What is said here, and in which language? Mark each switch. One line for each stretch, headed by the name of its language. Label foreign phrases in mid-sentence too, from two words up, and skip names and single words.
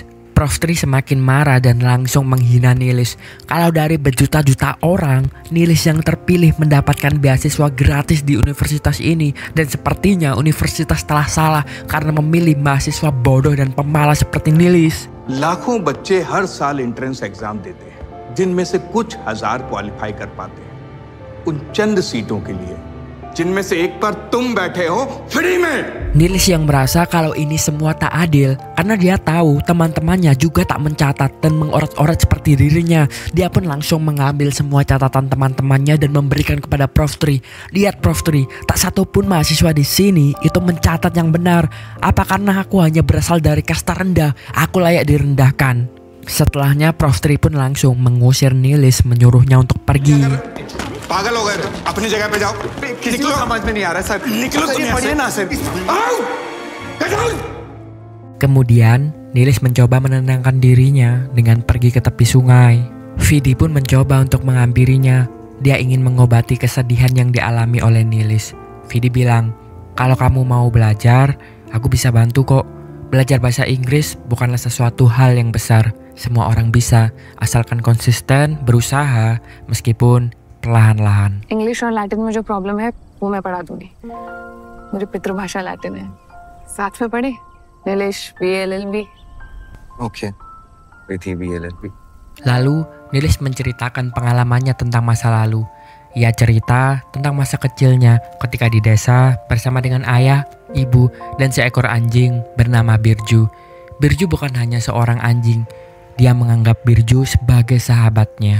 Indonesian: Prof. Tri semakin marah dan langsung menghina Nilis. Kalau dari berjuta-juta orang, Nilis yang terpilih mendapatkan beasiswa gratis di universitas ini. Dan sepertinya universitas telah salah karena memilih mahasiswa bodoh dan pemalas seperti Nilis.
Hindi: लाखों बच्चे हर साल
English: entrance exam
Hindi: देते हैं, जिनमें से कुछ हजार क्वालिफाई कर पाते हैं उन चंद सीटों के लिए, जिनमें से एक पर तुम बैठे हो फ्री में.
Indonesian: Nilis yang merasa kalau ini semua tak adil karena dia tahu teman-temannya juga tak mencatat dan mengoret-oret seperti dirinya. Dia pun langsung mengambil semua catatan teman-temannya dan memberikan kepada Prof. Tri. Lihat Prof. Tri, tak satu pun mahasiswa di sini itu mencatat yang benar. Apa karena aku hanya berasal dari kasta rendah, aku layak direndahkan? Setelahnya Prof. Tri pun langsung mengusir Nilis, menyuruhnya untuk pergi.
Hindi: पागल हो गए तुम, अपनी जगह पे जाओ. किसी को समझ में नहीं आ रहा सर. निकलो तुम यहाँ से. ना सर.
Indonesian: Kemudian Nilis mencoba menenangkan dirinya dengan pergi ke tepi sungai. Vidi pun mencoba untuk menghampirinya. Dia ingin mengobati kesedihan yang dialami oleh Nilis. Vidi bilang, kalau kamu mau belajar, aku bisa bantu kok. belajar bahasa Inggris bukanlah sesuatu hal yang besar. Semua orang bisa, asalkan konsisten, berusaha, meskipun perlahan-lahan.
Hindi: इंग्लिश और लैटिन में जो प्रॉब्लम है वो मैं पढ़ा दूंगी। मेरी पितृभाषा लैटिन है। साथ में पढ़े नीलेश BLLB। ओके प्रीति BLLB।
Indonesian: Lalu Nilis menceritakan pengalamannya tentang masa lalu. Ia cerita tentang masa kecilnya ketika di desa bersama dengan ayah, ibu, dan seekor anjing bernama Birju. Birju bukan hanya seorang anjing, dia menganggap Birju sebagai sahabatnya.